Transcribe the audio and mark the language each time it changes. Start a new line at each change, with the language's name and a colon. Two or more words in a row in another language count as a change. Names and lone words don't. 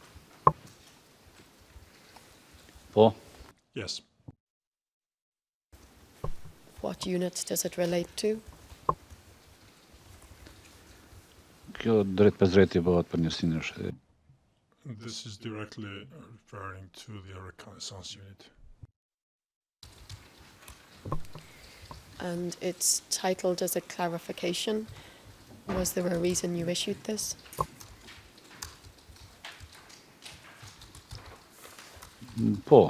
Albanian: Po,
English: Yes. What units does it relate to?
Albanian: kjo drejt pas drejti bëhet për njësinë është.
English: This is directly referring to the reconnaissance unit. And it's titled as a clarification. Was there a reason you issued this?
Albanian: Po,